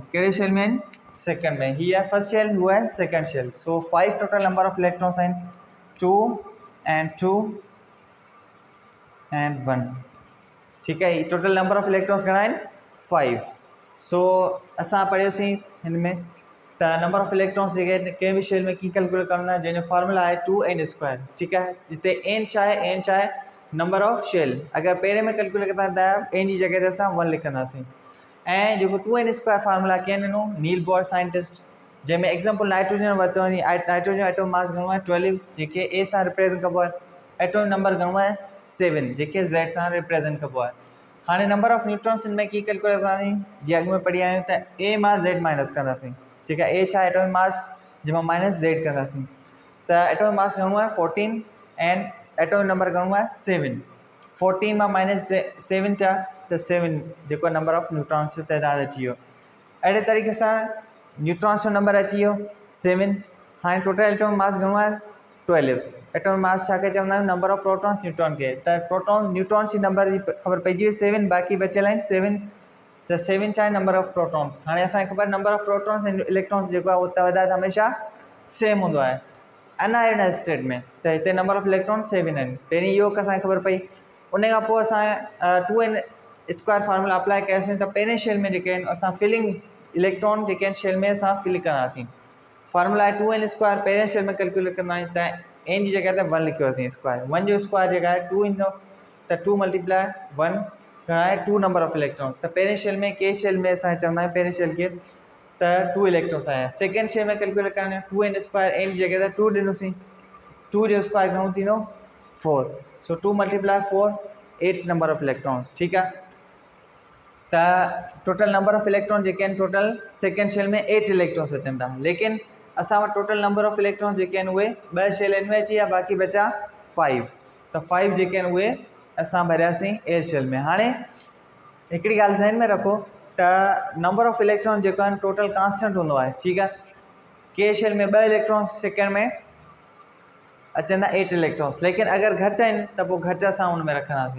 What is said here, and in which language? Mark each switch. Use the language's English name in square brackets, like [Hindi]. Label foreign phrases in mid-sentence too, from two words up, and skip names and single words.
[Sindhi] कहिड़े शेल में आहिनि सेकेंड में। ही है [English] first shell, [Sindhi] हुआ है [English] second shell. so 5 total number of electrons आहिनि 2 and 2 and 1। [Urdu] ٹھیک ہے, [English] total number of electrons [Sindhi] घणा आहिनि [English] 5। [Sindhi] सो असां पढ़ियोसीं हिन में त [English] number of electrons [Sindhi] जेके कंहिं बि शेल में कीअं कैलकुलेट करणो आहे, जंहिंजो फार्मूला आहे 2n²। [Urdu] ٹھیک ہے, [Sindhi] जिते एन छा आहे, एन छा आहे [English] number of shell. [Sindhi] अगरि पहिरें में कैलकुलेट कंदा त एन जी जगह ते असां 1 लिखंदासीं। ऐं जेको 2n² फार्मूला कीअं ॾिनो नील बोर साइंटिस्ट, जंहिंमें एग्जाम्पल नाइट्रोजन वरितो वञे। नाइट्रोजन [English] atomic mass [Sindhi] घणो आहे 12 जेके ए सां रिप्रेज़ेंट कबो आहे। [English] atomic number [Sindhi] घणो आहे 7 जेके z सां रिप्रेज़ेंट कबो आहे। हाणे [English] number of neutrons [Sindhi] हिन में कीअं कैलकुलेट कंदासीं, जीअं अॻु में पढ़ी आया आहियूं त ए मां z माइनस कंदासीं। [Urdu] ٹھیک ہے, [Sindhi] ए छा [English] atomic mass [Sindhi] जंहिंमां माइनस z कंदासीं त [English] atomic mass [Sindhi] घणो आहे 14 [English] and atomic number [Sindhi] घणो आहे 7। 14 मां माइनस 7 थिया त 7 जेको [English] number of neutrons [Sindhi] जो तइदाद अची वियो। अहिड़े तरीक़े सां न्यूट्रॉन्स जो नंबर अची वियो 7। हाणे [English] total atomic mass [Sindhi] घणो आहे 12। [English] atomic mass [Sindhi] छा खे चवंदा आहियूं [English] number of protons neutron [Sindhi] खे। त [English] protons neutrons [Sindhi] जी नंबर जी ख़बर पइजी वई 7, बाक़ी बचियल आहिनि 7। त 7 छा आहे [English] number of protons. [Sindhi] हाणे असांखे ख़बर [English] number of protons [Sindhi] ऐं इलेक्ट्रॉन्स जेको आहे उहो तइदाद हमेशह सेम हूंदो आहे [English] unionized state [Sindhi] में। त हिते [English] number of electrons [Sindhi] 7 आहिनि। पहिरीं इहो असांखे ख़बर पई। उन खां पोइ असां 2n² [English] formula apply [Sindhi] कयोसीं त पहिरें शेल में जेके आहिनि असां [English] filling electron [Sindhi] जेके आहिनि शेल में असां फिल कंदासीं। फार्मूला आहे 2n²। पहिरें शेल में कैलकुलेट कंदा आहियूं त एन जी जगह ते 1 लिखियोसीं स्क्वायर। 1 जो स्क्वायर जेका आहे 2 ईंदो त 2 × 1 घणा आहे 2 [English] number of electrons. [Sindhi] त पहिरें शेल में के शेल में असां चवंदा आहियूं पहिरें शेल खे त 2 इलेक्ट्रॉन्स आया। [English] second shell [Sindhi] में कैलकुलेट करणु 2n² एन जी जगह ते 2 ॾिनोसीं। 2 जो स्क्वायर घणो थींदो 4। [English] so 2 × 4 8 number of electrons. [Urdu] ٹھیک ہے, [Sindhi] त [English] total number of electron [Sindhi] जेके आहिनि [English] total second shell [Sindhi] में 8 इलेक्ट्रॉन्स अचनि था। लेकिन असां वटि [English] total number of electrons [Sindhi] जेके आहिनि उहे 2 शेलनि में अची विया, बाक़ी बचा 5। त 5 जेके आहिनि उहे असां भरियासीं [English] L shell [Sindhi] में। हाणे हिकिड़ी ॻाल्हि ज़हन में रखो त [English] number of electron [Sindhi] जेको आहिनि [English] total constant [Sindhi] हूंदो आहे। [Urdu] ٹھیک ہے, [English] K shell [Sindhi] में 2 इलेक्ट्रॉन्स सेकेंड में अचंदा 8 इलेक्ट्रॉन्स, लेकिन अगर घटि आहिनि त पोइ घटि असां उन में रखंदासीं।